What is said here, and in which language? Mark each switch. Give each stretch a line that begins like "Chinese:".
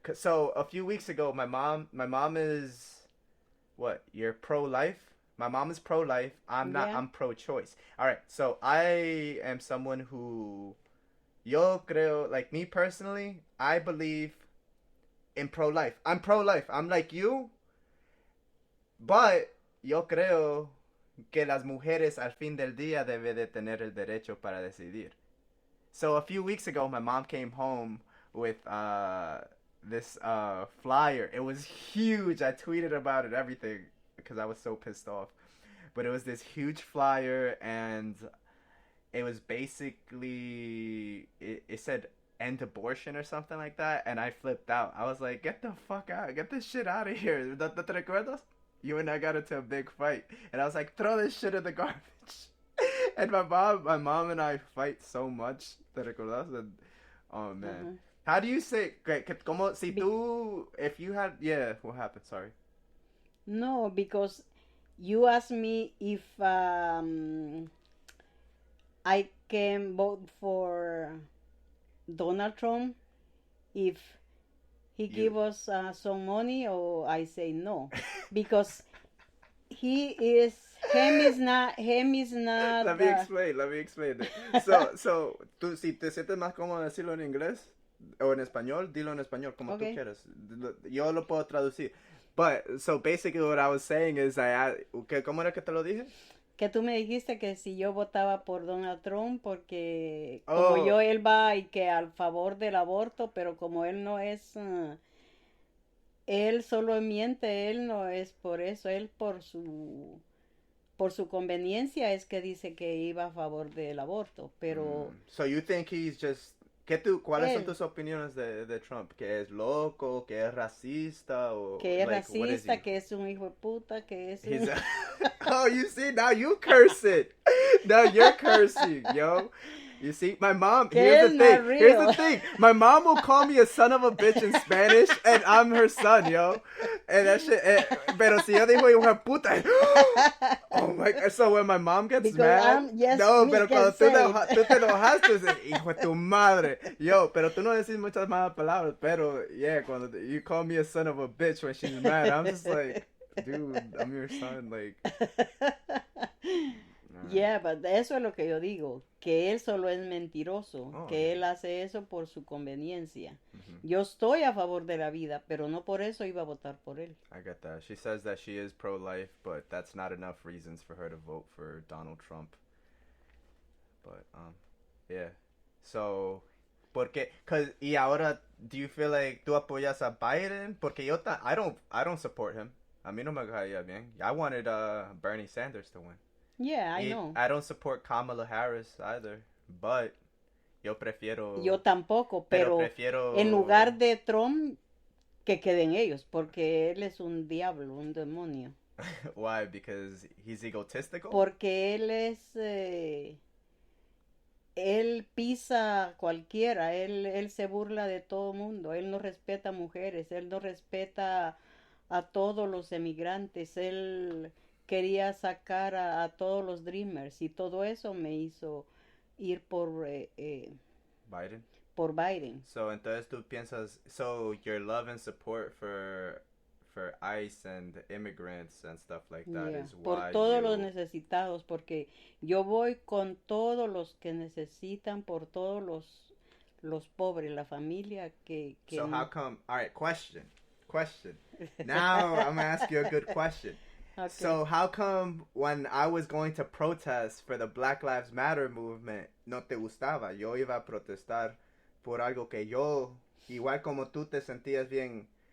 English: So a few weeks ago, my mom is, what? You're pro-life? My mom is pro-life. I'm not. Yeah. I'm pro-choice. All right. So I am someone who,
Spanish: yo creo,
English: like me personally, I believe in pro-life. I'm pro-life. I'm like you. But
Spanish: yo creo que las mujeres al fin del día deben de tener el derecho para decidir.
English: So a few weeks ago, my mom came home with this flyer. It was huge. I tweeted about it, everything, because I was so pissed off. But it was this huge flyer, and it was basically it said end abortion or something like that, and I flipped out. I was like, get the fuck out, get this shit out of here.
Spanish: ¿Te recuerdas?
English: You and I got into a big fight, and I was like, throw this shit in the garbage. And my mom and I fight so much.
Spanish: ¿Te recuerdas?
English: And, oh man, how do you say?
Spanish: Como si tú,
English: if you had, yeah, what happened? Sorry. No, because you asked me if I can vote for Donald Trump if he give us some money, or I say no, because him is not. Let me explain.
Spanish: So, tú si te sientes más cómodo decirlo en inglés o en español, dilo en español como tú quieras. Yo lo puedo traducir.
English: But, so basically what I was saying is,
Spanish: ¿cómo era que te lo dije? Que tú me dijiste que si yo votaba por Donald Trump, porque como él va y que al favor del aborto, pero como él no es, él solo miente, él no es por eso, él por su conveniencia es que dice que iba a favor del aborto, pero...
English: So you think he's just...
Spanish: ¿Cuáles son tus opiniones de Trump? ¿Que es loco? ¿Que es racista? O, que es racista, que es un hijo de puta, que es un...
English: Oh, you see, now you curse it. Now you're cursing, yo. You see, my mom, here's the thing. My mom will call me a son of a bitch in Spanish, and I'm her son, yo. And that shit,
Spanish: pero si yo digo hijo de puta,
English: oh my God. So when my mom gets mad,
Spanish: no, pero cuando tú te enojas, tú dices, hijo de tu madre. Yo, pero tú no decís muchas malas palabras, pero
English: yeah,
Spanish: cuando
English: you call me a son of a bitch when she's mad, I'm just like, dude, I'm your son, like. Yeah, but
Spanish: eso es lo que yo digo, que él solo es mentiroso, que él hace eso por su conveniencia. Yo estoy a favor de la vida, pero no por eso iba a votar por él.
English: I get that. She says that she is pro-life, but that's not enough reasons for her to vote for Donald Trump. But, yeah. So,
Spanish: y ahora,
English: do you feel like
Spanish: tú apoyas a Biden? Porque
English: I don't support him.
Spanish: A mí no me caía bien.
English: I wanted Bernie Sanders to win. Yeah, I know. I don't support Kamala Harris either, but
Spanish: yo prefiero... Yo tampoco, pero en lugar de Trump, que queden ellos, porque él es un diablo, un demonio.
English: Why? Because he's egotistical?
Spanish: Porque él es... él pisa a cualquiera, él se burla de todo mundo, él no respeta a mujeres, él no respeta a todos los emigrantes, él... quería sacar a todos los Dreamers y todo eso me hizo ir por Biden. Por Biden.
English: So
Spanish: entonces tú piensas,
English: so your love and support for ICE and immigrants and stuff like that is why
Spanish: por todos los necesitados, porque yo voy con todos los que necesitan, por todos los pobres, la familia que
English: So how come? All right, question. Now I'm gonna ask you a good question. Okay. So how come when I was going to protest for the Black Lives Matter movement,
Spanish: no te gustaba? Yo iba a protestar por algo que yo, igual como tú te sentías bien.